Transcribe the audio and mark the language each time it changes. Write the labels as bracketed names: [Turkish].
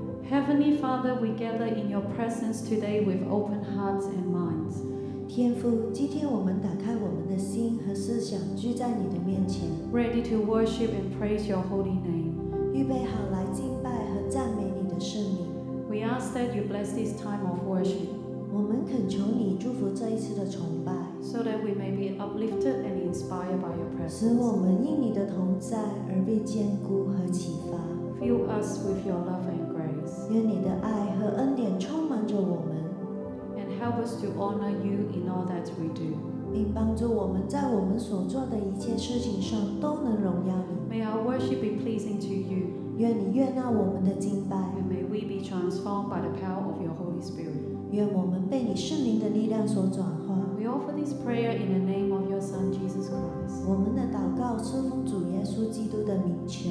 [English] Heavenly Father, we gather in your presence today with open hearts and minds. [Chinese] 天父，今天我們打開我們的心和思想，聚在你的面前 [English] ready to worship and praise your holy name. [Chinese] 預備好來敬拜和讚美你的聖名。 [English] We ask that you bless this time of worship, [Chinese] 我們懇求你祝福這一次的崇拜， [English] so that we may be uplifted and inspired by your [Chinese] 使 [English] presence. [Chinese] 我們因你的同在而被堅固和啟發。 [English] Fill us with your love and grace, [Chinese] 願你的愛和恩典充滿着我們， [English] and help us to honor you in all that we do. [Chinese] 並幫助我們在我們所做的一切事情上都能榮耀你。 [English] May our worship be pleasing to you, [Chinese] 願你悅納我們的敬拜， [English] and may we be transformed by the power of your Holy Spirit. [Chinese] 願我們被你聖靈的力量所轉化。 [English] We offer this prayer in the name of your Son, Jesus Christ. [Chinese] 我們的禱告是奉主耶穌基督的名求，